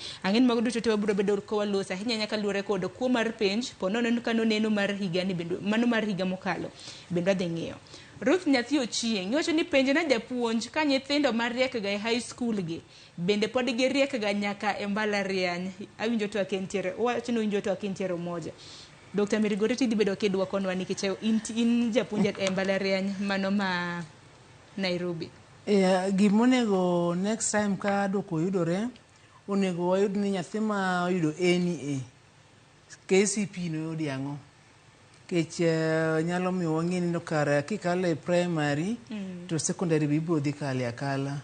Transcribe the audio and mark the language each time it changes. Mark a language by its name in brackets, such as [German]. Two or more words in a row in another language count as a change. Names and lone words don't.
[Luo (Kenya and Tanzania)] Ang'en mag duto te wabiro bedo kowa losa ahinya nyaka luore kod kuo mar penj, pono neno kano neno mar higa ni bendo, mano mar higa mokalo bendo adhi ng'iyo. Ruth nyathi Ochieng wacho ni penjo na japuonj ka nyithindo mariek ga e [English] high school [Luo (Kenya and Tanzania)] gi bende pod giriek ga nyaka e mbalariany. Awinjo to akentiere, wacho ni winjo to akentiere moja. Dr. Margoretti di bedo kiduoko nwa nikech in japuonj e mbalariany mano ma Nairobi. Gimonego [English] next time [Luo (Kenya and Tanzania)] ka duoko yudore, onego wayud ni nyathi ma oyudo NEA KCP no yudi ang'o. Kech nyalo miyo wang'eni no kare kikale primary to secondary bibro dhi kale akala.